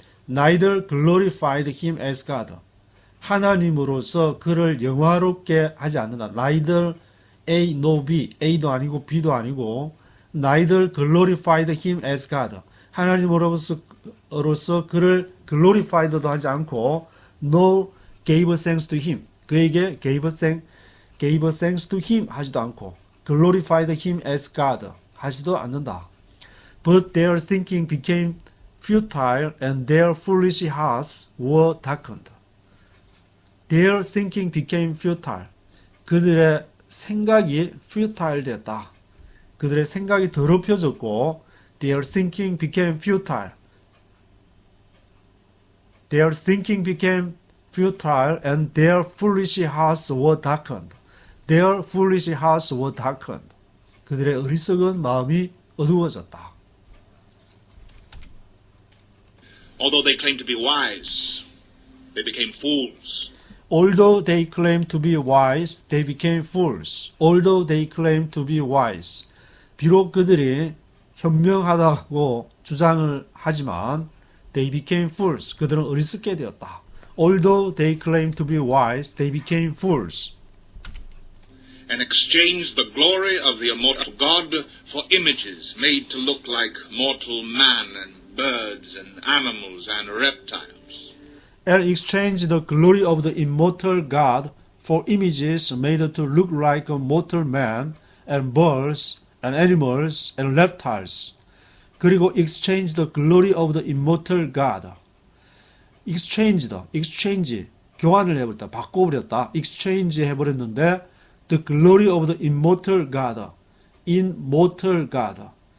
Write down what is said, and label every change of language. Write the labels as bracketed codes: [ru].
[en] neither glorified him as God. [ko] 하나님으로서 그를 영화롭게 하지 않는다. [en] neither A, no B, A도 아니고 B도 아니고 neither glorified him as God. [ko] 하나님으로서 그를 glorified도 하지 않고 nor gave thanks to him. [en] 그에게 gave thanks to him 하지도 않고 glorified him as God 하지도 않는다. But their thinking became futile and their foolish hearts were darkened. Their thinking became futile. [ko] 그들의 생각이 futile 되었다. [en] 그들의 생각이 더럽혀졌고 their thinking became futile. Their thinking became futile and their foolish hearts were darkened. Their foolish hearts were darkened. [ko] 그들의 어리석은 마음이 어두워졌다. [en] Although they claimed to be wise, they became fools. Although they claimed to be wise, they became fools. Although they claimed to be wise. [ko] 비록 그들이 현명하다고 주장을 하지만 they became fools. 그들은 어리석게 되었다. [en] Although they claimed to be wise, they became fools. And exchanged the glory of the immortal God for images made to look like mortal man and birds and animals and reptiles. And exchanged the glory of the immortal God for images made to look like a mortal man and birds and animals and reptiles. 그리고 exchange the glory of the immortal God. [ko] exchange, 교환을 해버렸다. 바꿔버렸다. [en] exchange 해버렸는데 the glory of the immortal God, immortal God,